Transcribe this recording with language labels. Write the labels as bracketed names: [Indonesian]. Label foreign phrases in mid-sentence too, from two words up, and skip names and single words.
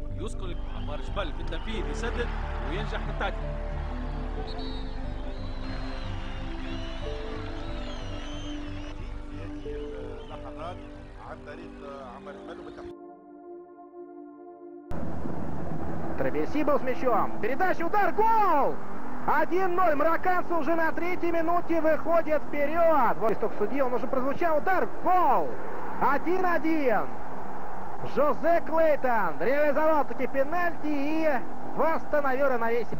[Arabic] يسقط عمار جبل بالتنفيذ يسدد وينجح في التعدي. اللحظات عن طريق عمار جبل [Russian] Травесиба с мячом. Передача, удар, гол! 1-0. Марокканцы уже на 3-й минуте выходят вперед. Вот только судья, он уже прозвучал. Удар, гол! 1-1. Жозе Клейтон реализовал таки пенальти и восстановил равновесие.